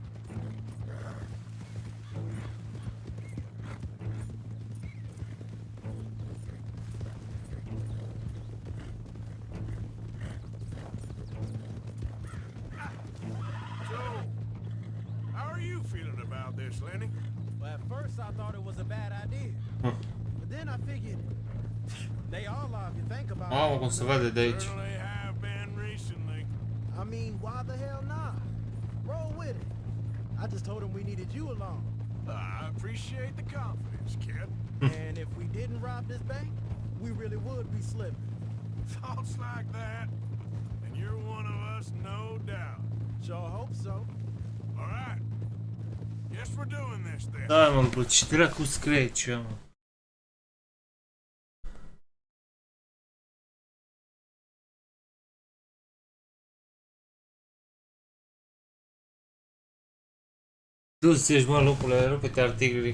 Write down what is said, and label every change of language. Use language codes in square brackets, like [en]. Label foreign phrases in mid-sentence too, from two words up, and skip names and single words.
[en] Well, at first I thought it was a bad idea. But then I figured they all are if you think about it. [ro] Mamă, cum se vede de aici. [en] I mean, why the hell not? Roll with it. I just told him we needed you along. I appreciate the confidence, kid. And if we didn't rob this bank, we really would be slipping. Thoughts like that, and you're one of us, no doubt. Sure hope so. All right. Guess we're doing this then. [ro] Da, mă, bă, ce dracu scrie aici, mă? Du-ți, ești, mă, lupule, rupe-te articolii.